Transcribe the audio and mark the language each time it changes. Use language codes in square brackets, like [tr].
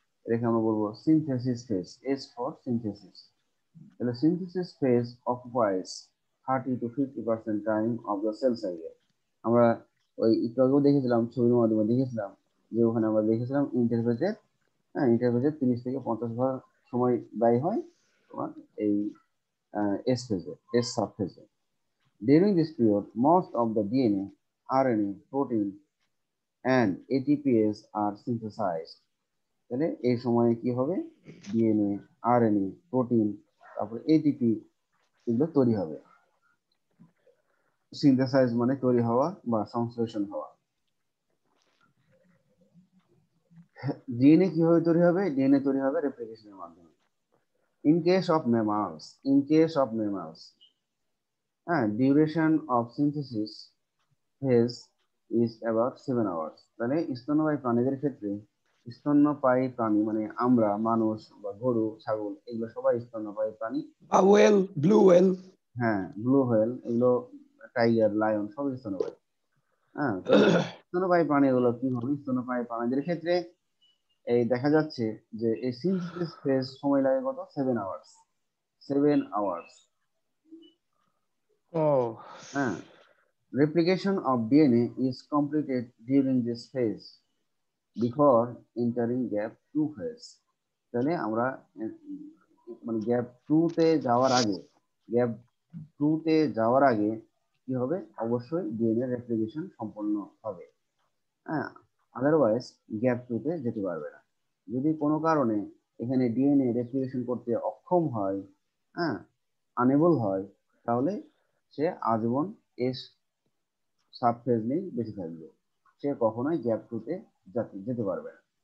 [bn] এখানে আমরা বলবো [en] Synthesis phase, S for synthesis. তাহলে synthesis phase occupies 30 to 50% time of the cell cycle. [bn] আমরা ওই একটু আগেও দেখেছিলাম, ছবির মাধ্যমে দেখেছিলাম যে ওখানে আমরা দেখেছিলাম ইন্টারফেজের, হ্যাঁ, ইন্টারফেজের 30 থেকে 50% সময় ব্যয় হয় তোমার এই এস ফেজে, S সাবফেজে। [en] During this period, most of the DNA, RNA, protein, and ATPase are synthesized. [bn] তাহলে এই সময়ে কি হবে? ডিএনএ, আরএনএ, প্রোটিন, তারপর এটিপি, এগুলো তৈরি হবে। সিনথেসাইজ মানে তৈরি হওয়া বা সংশ্লেষণ হওয়া। ডিএনএ কিভাবে তৈরি হবে? ডিএনএ তৈরি হবে রেপ্লিকেশনের মাধ্যমে। [en] In case of mammals, duration of synthesis phase is about 7 hours। [bn] তাহলে স্তন্যপায়ী প্রাণীদের ক্ষেত্রে, স্তন্যপায়ী প্রাণী মানে আমরা, মানুষ বা গরু, ছাগল, এগুলো সবাই স্তন্যপায়ী প্রাণী। Well, blue whale. হ্যাঁ, ব্লু হোয়েল, এগুলো টাইগার, লায়ন, সব স্তন্যপায়ী। তাহলে স্তন্যপায়ী প্রাণীগুলো কি হবে? স্তন্যপায়ী প্রাণীদের ক্ষেত্রে এই দেখা যাচ্ছে যে এই সিনথেসিস ফেজ সময় লাগে কত? [en] 7 hours। 7 hours। Oh, হ্যাঁ, replication of DNA is completed during this phase before entering gap 2 phase। [bn] তাহলে আমরা মানে গ্যাপ 2 তে যাওয়ার আগে, গ্যাপ 2 তে যাওয়ার আগে কি হবে? অবশ্যই ডিএনএ রেপ্লিকেশন সম্পন্ন হবে। হ্যাঁ, আদারওয়াইজ গ্যাপ 2 তে যেতে পারবে না। যদি কোনো কারণে এখানে ডিএনএ রেপ্লিকেশন করতে অক্ষম হয়, হ্যাঁ, আনেবল হয়, তাহলে সে আজীবন এস সাবফেজ নিয়ে বেঁচে থাকবে, সে কখনোই গ্যাপ 2 তে যেতে পারবে না।